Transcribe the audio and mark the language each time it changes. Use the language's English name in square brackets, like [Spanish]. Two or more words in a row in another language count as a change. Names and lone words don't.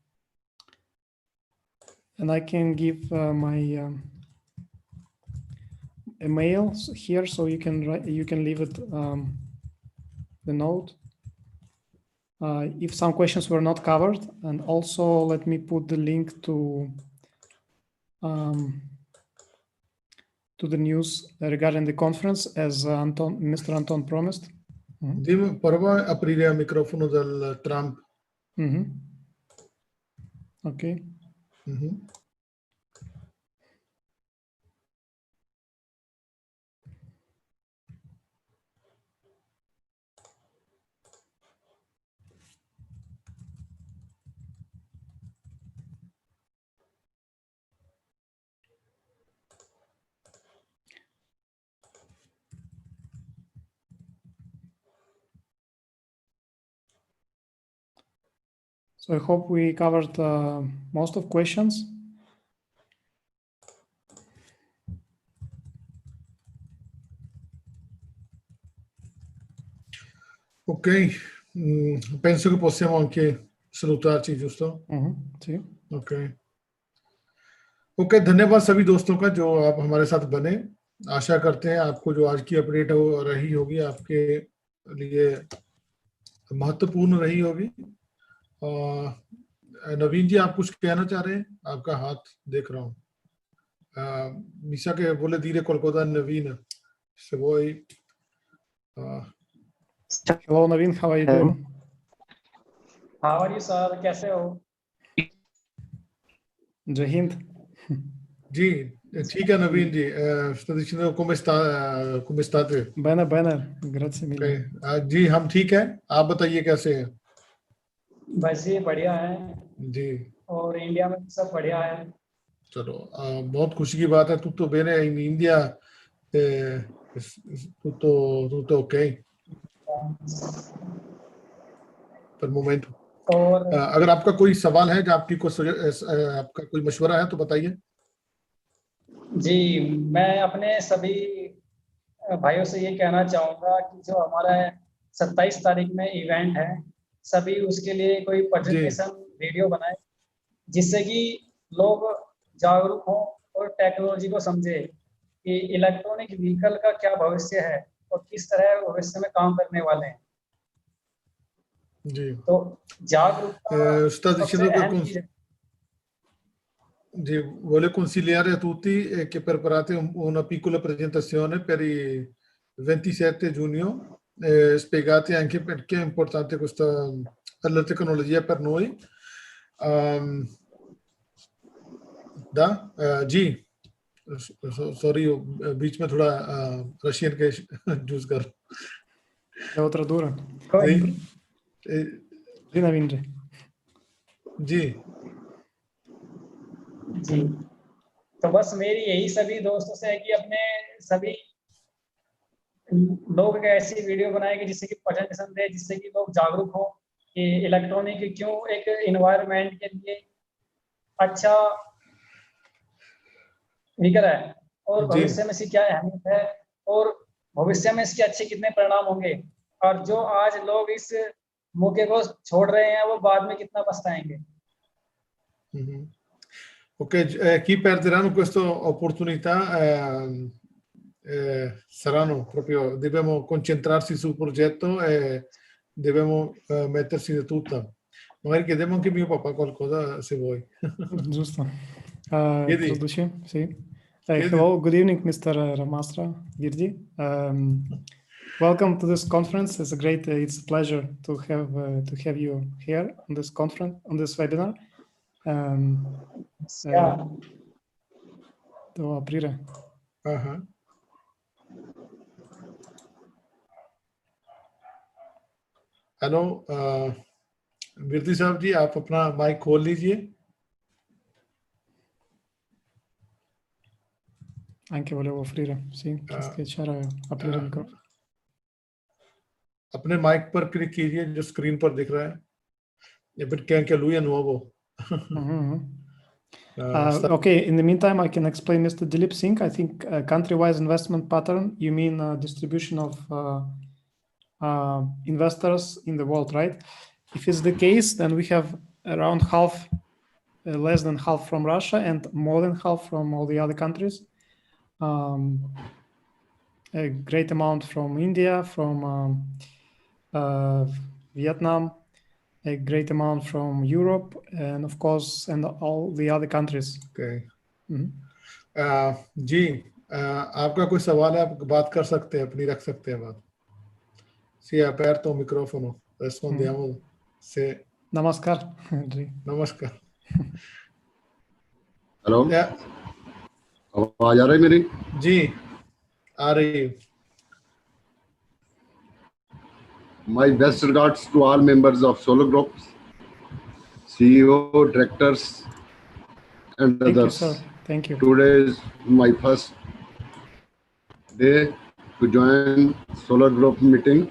[English] I can give my email here, so you can leave it the note if some questions were not covered, and also let me put the link to the news regarding the conference as Mr. Anton promised. Dim prva aprilia microfono del Trump. Okay. So I hope we covered most of questions. [Italian] Ok, penso che possiamo anche salutarci, giusto? Sì. Ok. [Hindi] ओके, धन्यवाद सभी दोस्तों का जो आप हमारे साथ बने. आशा करते हैं आपको जो आज की अपडेट रही होगी आपके लिए महत्वपूर्ण रही होगी. नवीन जी, आप कुछ कहना चाह रहे हैं? आपका हाथ देख रहा हूँ. निशा के बोले धीरे कोलकाता नवीन से वो [English] Hello Naveen, how are you doing? How are you, [Hindi] sir? कैसे हो? Jai Hind. जी ठीक है नवीन जी. [Italian] come state? Bene, bene, grazie mille. [Hindi] जी हम ठीक है. आप बताइए कैसे हैं? बस ये बढ़िया है जी. और इंडिया में सब बढ़िया है. चलो, बहुत खुशी की बात है. [Italian] tutto bene in India, tutto ok per momento. [Hindi] और अगर आपका कोई सवाल है जो आपका कोई मशवरा है तो बताइए. जी, मैं अपने सभी भाइयों से ये कहना चाहूँगा कि जो हमारा 27 तारीख में इवेंट है, सभी उसके लिए कोई [English] presentation video [Hindi] बनाए जिससे कि लोग जागरूक हों और टेक्नोलॉजी को समझे कि [English] electronic vehicle [Hindi] का क्या भविष्य है और किस तरह भविष्य में काम करने वाले हैं. जी. तो जागरूकता [Italian] sta dicendo [Hindi] सबसे [Italian] che [Hindi] अहम चीज है. [Italian] vuole consigliare a tutti che preparate una piccola presentazione per il 27 giugno, spiegate anche perché è importante questa la tecnologia per noi. [Hindi] जी, सॉरी बीच में थोड़ा रशियन के यूज कर. [Italian] Devo tradurre. [Hindi] जी Naveen ji. जी. जी, तो बस मेरी यही सभी दोस्तों से है कि अपने सभी लोग एक ऐसी वीडियो बनाए कि जिससे कि प्रेजेंटेशन दे, जिससे कि लोग जागरूक हो कि इलेक्ट्रॉनिक क्यों एक एनवायरनमेंट के लिए अच्छा व्हीकल है और भविष्य में इसकी क्या अहमियत है और भविष्य में इसके अच्छे कितने परिणाम होंगे. और जो आज लोग इस मौके को छोड़ रहे हैं वो बाद में कितना पछताएंगे। [Italian] Chi perderanno questa opportunità saranno proprio, dobbiamo concentrarsi sul progetto e dobbiamo mettersi di tutta. Magari chiediamo anche a mio papà qualcosa se vuoi. Giusto. Chiedi. Traduci? Sì. [English] Hello, good evening, Mr. Ramastra Virdi. Welcome to this conference. It's a pleasure to have you here on this conference, on this webinar. [Italian] Devo aprire. [Hindi] Hello, Virdi साहब जी, आप अपना माइक खोल लीजिए. [Italian] Anche volevo offrire, sì, schiacciare aprire il microfono. [Hindi] अपने माइक पर क्लिक कीजिए जो स्क्रीन पर दिख रहा है या फिर कहें कि [Italian] lui è nuovo. [English] Okay, in the meantime, I can explain Mr. Dilip Singh. I think country-wise investment pattern, you mean distribution of investors in the world, right? If it's the case, then we have around half, less than half from Russia and more than half from all the other countries. A great amount from India, from Vietnam, a great amount from Europe, and of course, and all the other countries. Okay. [Hindi] जी, आपका कोई सवाल है, आप बात कर सकते हैं, अपनी रख सकते हैं बात. [Italian] Sì, è aperto il microfono, rispondiamo. Se... [Hindi] Namaskar. Namaskar. हेलो, आवाज आ रही है मेरी? जी, आ रही है. [English] My best regards to all members of SOLARGROUP, CEO, directors, and Thank others. you, sir. Thank you. Today is my first day to join SOLARGROUP meeting.